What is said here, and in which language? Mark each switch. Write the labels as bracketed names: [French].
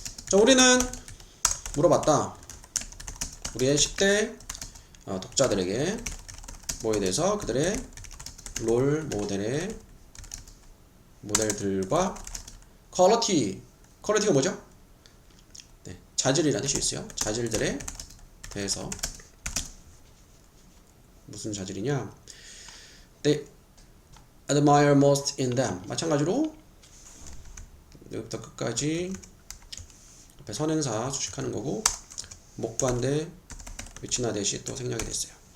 [Korean] 자, 우리는 물어봤다. 우리의 10대 독자들에게 뭐에 대해서 그들의 롤 모델들과 퀄리티가 뭐죠? 네, 자질이라는 뜻이 있어요. 자질들에 대해서 무슨 자질이냐? [English] They admire most in them. [Korean] 마찬가지로 여기부터 끝까지 앞에 선행사 수식하는 거고, 목관대 which나 that이 또 생략이 됐어요.